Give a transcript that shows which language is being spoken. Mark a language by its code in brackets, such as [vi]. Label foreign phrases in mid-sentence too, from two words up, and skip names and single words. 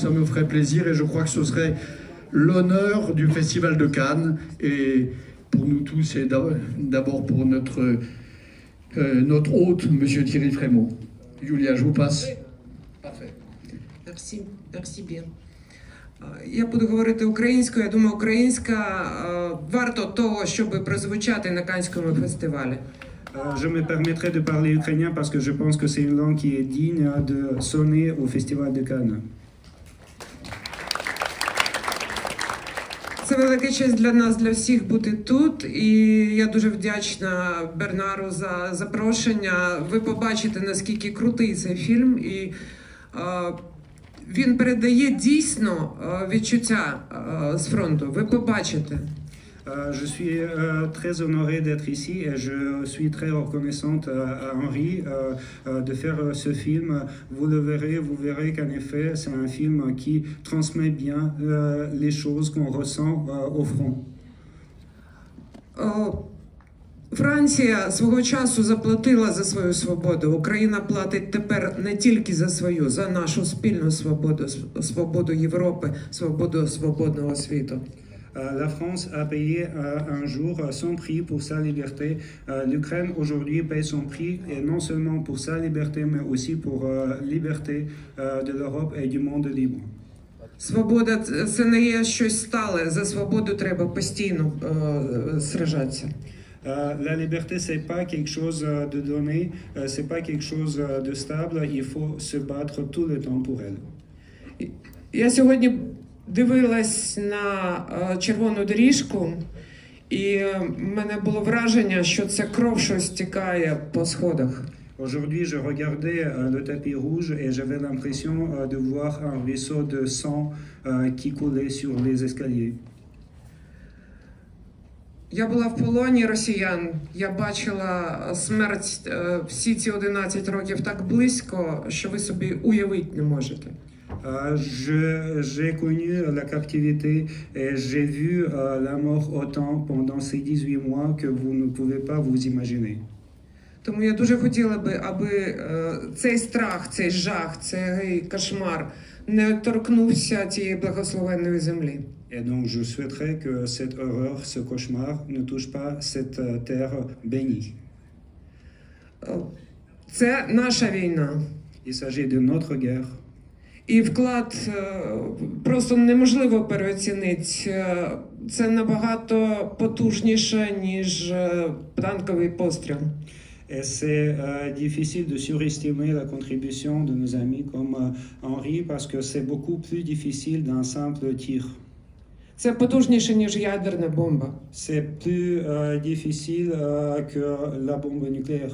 [fr] Ça me ferait plaisir et je crois que ce serait l'honneur du Festival de Cannes. Et pour nous tous, et d'abord pour notre hôte, M. Thierry Frémaux. Yulia, je vous passe. Parfait. Merci bien. [uk] Я буду говорити українською. Я думаю, українська варто того, щоб прозвучати на Каннському фестивалі. [fr] Je me permettrai de parler ukrainien parce que je pense que c'est une langue qui est digne de sonner au Festival de Cannes. [uk] Це велика честь для нас, для всіх бути тут. І я дуже вдячна Бернару за запрошення. Ви побачите, наскільки крутий цей фільм. І він передає дійсно відчуття з фронту. Ви побачите. [fr] Je suis très honoré d'être ici et je suis très reconnaissante à Henri de faire ce film. Vous verrez qu'en effet, c'est un film qui transmet bien les choses qu'on ressent au front. [uk] Франція свого часу заплатила за свою свободу. Україна платить тепер не тільки за свою, за нашу спільну свободу, свободу Європи, свободу свободного світу. [fr] La France a payé un jour son prix pour sa liberté. L'Ukraine aujourd'hui paye son prix, et non seulement pour sa liberté, mais aussi pour la liberté de l'Europe et du monde libre. [uk] Свобода – це не є щось стале. За свободу треба постійно сражатися. [fr] La liberté, c'est pas quelque chose de donné, c'est pas quelque chose de stable. Il faut se battre tout le temps pour elle. [uk] Я сьогодні дивилась на червону доріжку, і в мене було враження, що це кров, що стікає по сходах. [fr] Aujourd'hui, je regardais le tapis rouge et j'avais l'impression de voir un ruisseau de sang qui coulait sur les escaliers. [uk] Я була в полоні росіян, я бачила смерть всі ці 11 років так близько, що ви собі уявити не можете. [fr] J'ai connu la captivité et j'ai vu la mort autant pendant ces 18 mois que vous ne pouvez pas vous imaginer. [uk] Тому я дуже хотіла би, аби цей страх, цей жах, цей кошмар не торкнувся цієї благословенної землі. [fr] Et donc je souhaiterais que cette horreur, ce cauchemar ne touche pas cette terre bénie. [uk] Це наша війна. [fr] Il s'agit de notre guerre. [uk] І вклад просто неможливо переоцінити. Це набагато потужніше, ніж танковий постріл. [fr] Et c'est difficile de surestimer la contribution de nos amis comme Henri parce que c'est beaucoup plus difficile d'un simple tir. [uk] Це потужніше, ніж ядерна бомба. [fr] C'est plus difficile que la bombe nucléaire.